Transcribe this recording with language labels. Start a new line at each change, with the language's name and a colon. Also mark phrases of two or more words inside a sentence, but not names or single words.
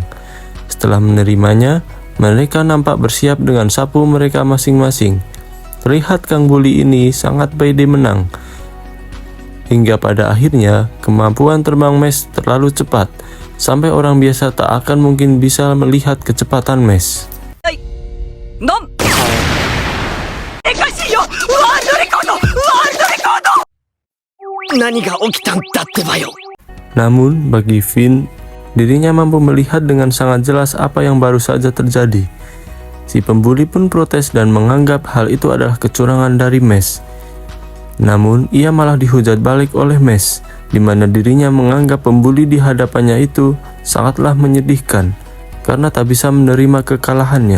Indonesian: Setelah menerimanya, mereka nampak bersiap dengan sapu mereka masing-masing. Terlihat Kang Bully ini sangat pede menang. Hingga pada akhirnya, kemampuan terbang Max terlalu cepat, sampai orang biasa tak akan mungkin bisa melihat kecepatan Max.
Japanese: 何が起きたんだってばよ。
Indonesian: Namun, bagi Finn, dirinya mampu melihat dengan sangat jelas apa yang baru saja terjadi. Si pembuli pun protes dan menganggap hal itu adalah kecurangan dari Max. Namun, ia malah dihujat balik oleh Max, di mana dirinya menganggap pembuli di hadapannya itu sangatlah menyedihkan, karena tak bisa menerima kekalahannya.